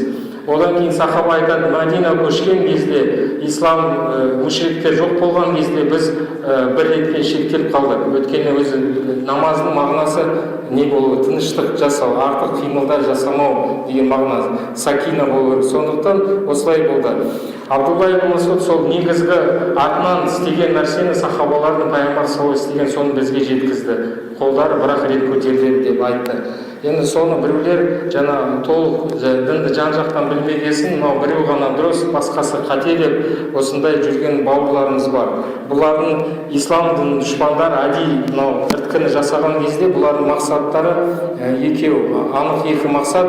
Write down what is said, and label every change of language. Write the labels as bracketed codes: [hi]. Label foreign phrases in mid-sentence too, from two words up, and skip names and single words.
[kk] Одан кейін сахаба айтады: Мәдина көшкен кезде, ислам мүшриктер жоқ болған кезде біз бір ретпен шектеліп қалдық. Өйткені өзі намаздың мағынасы не болу? Тыныштық жасау, артық қимылдар жасамау деген мағынасы, сакина болу. Сондықтан осылай болды. Абдулла ибн Масуд сол негізгі артынан істеген нәрсені сахабалардың пайғамбар [ar] صلى الله عليه وسلم [kk] істеген соны бізге жеткізді. Қолдары бір-ақ рет көтеріледі деп айтты. Енді соны біреулер жаңа толық дінді жан-жақтан білмегесін, мынау біреу ғана дұрыс, басқасы қате деп осындай жүрген бауырларымыз бар. Бұлардың ислам дінінің дұшпандары әдейі мынау іріткіні жасаған кезде бұлардың мақсаттары екеу, анық екі мақсат.